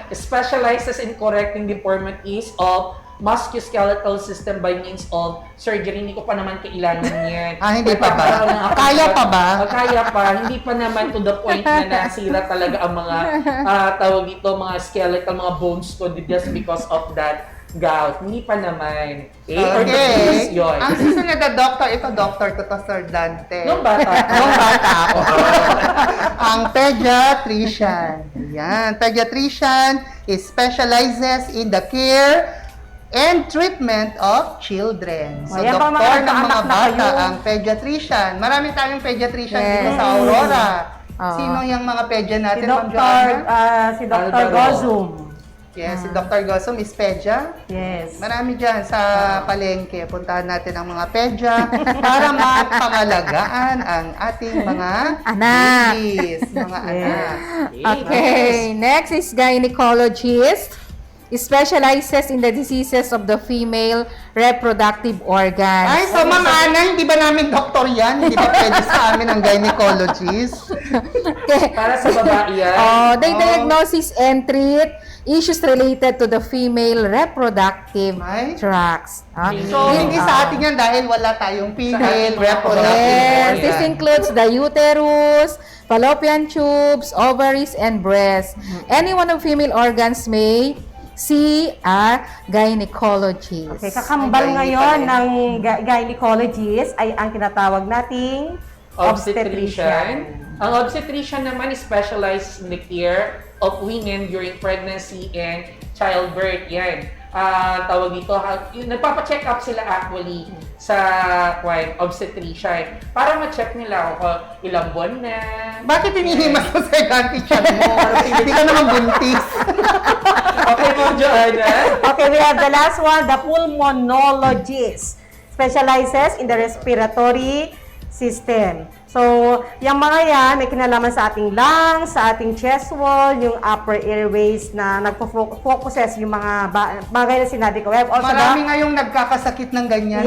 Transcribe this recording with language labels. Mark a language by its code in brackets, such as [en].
[en] Specializes in correcting deformities of musculoskeletal system by means of surgery. [tl] Hindi ko pa naman kailangan yan. Hindi pa ba? Kaya pa ba? Kaya pa. Hindi pa naman to the point na nasira talaga ang mga tawag dito, mga skeletal, mga bones ko [en] just because of that gout. [tl] Hindi pa naman. Okay. Ang susunod na doctor, ito doctor ko to, Sir Dante. Nung bata ako. Ang pediatrician. Yan. [en] Pediatrician specializes in the care and treatment of children. [tl] So, doktor ng mga bata, ang pediatrician. Marami tayong pediatrician dito sa Aurora. Sino yung mga pedia natin, Ma'am Joanna? Si Dr. Gozum. Yes, si Dr. Gozum is pedia. [en] Yes. [tl] Marami dyan sa palengke. Puntahan natin ang mga pedia para mapangalagaan ang ating mga anak. Babies, mga anak. [en] Okay, next is gynecologist. specializes in the diseases of the female reproductive organs. [tl] Ay, so Ma'am Ana, hindi ba namin doktor yan? Hindi ba pwede sa amin ang gynecologist? Para sa babae yan. [en] They diagnosis and treat issues related to the female reproductive tracts. [tl] So, hindi sa atin yan dahil wala tayong female reproductive [en] Yes, this organ. includes the uterus, fallopian tubes, ovaries, and breasts. Any one of female organs may see a gynecologist. [tl] Okay, kakambal ngayon ng gynecologist ay ang tinatawag nating [en] Obstetrician. [tl] Ang obstetrician naman [en] is specialized in the care of women during pregnancy and childbirth. [tl] Yan. Tawag dito, nagpapacheck up sila actually sa obstetrician para ma-check nila kung ilang buwan na. Bakit hinihimas mo sa ganti-chan mo? Hindi ka naman buntis. Okay mo, Joanna? [en] Okay, we have the last one, the pulmonologist. Specializes in the respiratory system. [tl] So, yung mga yan, may kinalaman sa ating lungs, sa ating chest wall, yung upper airways na nagpo-focuses yung mga bagay na sinabi ko. Marami ngayong nagkakasakit ng ganyan.